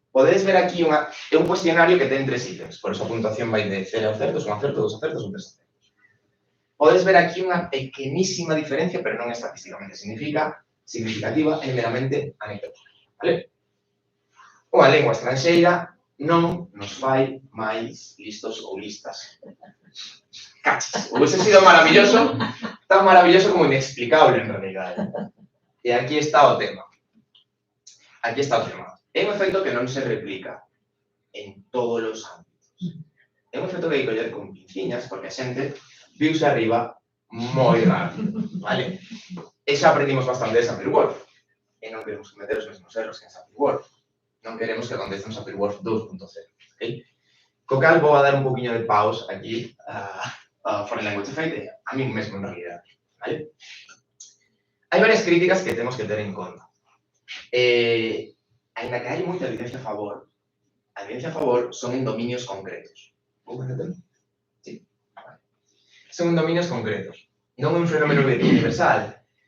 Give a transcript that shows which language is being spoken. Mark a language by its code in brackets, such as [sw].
[gl] Podedes ver aquí un cuestionario que ten 3 ítems, por eso a puntuación vai de 0 acertos, 1 acerto, 2 acertos, 3 acertos. Podedes ver aquí unha pequenísima diferencia, pero non estatísticamente significativa, é meramente anecdótica, vale? Unha lingua estranxeira non nos fai máis listos ou listas. [es] Cachis, hubiese sido maravilloso, tan maravilloso como inexplicable en realidad. [gl] E aquí está o tema. Aquí está o tema. É un efecto que non se replica en todos os ámbitos. É un efecto que hai que coller con pinciñas, porque a xente viuse arriba moi rápido, vale? E xa aprendimos bastante de Sapir-Whorf. E non queremos cometer os mesmos erros que en Sapir-Whorf. Non queremos que aconteza en Sapir-Whorf 2.0, ok? Co cal vou a dar un poquinho de paus aquí a Foreign Language Effect, a min mesmo en realidad, vale? Hai varias críticas que temos que ter en conta. Ainda que hai moita evidencia a favor son en dominios concretos. Vou entender? Sí. Son en dominios concretos. Non é un fenómeno universal.